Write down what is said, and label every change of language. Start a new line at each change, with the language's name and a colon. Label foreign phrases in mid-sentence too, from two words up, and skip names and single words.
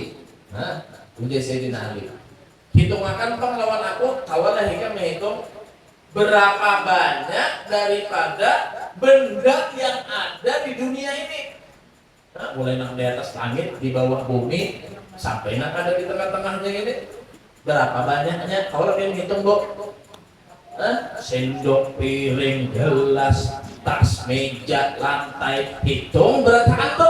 Banjar: Nah, ujar Sayyidina Ali. Hitung akan bang lawan aku, kawalah hingga menghitung berapa banyak daripada benda yang ada di dunia ini. Nah, mulai nak di atas langit, di bawah bumi, sampai nak ada di tengah-tengahnya ini. Berapa banyaknya? Kalau yang hitung bu, sendok, piring, gelas, tas, meja, lantai, hitung berapaan bu?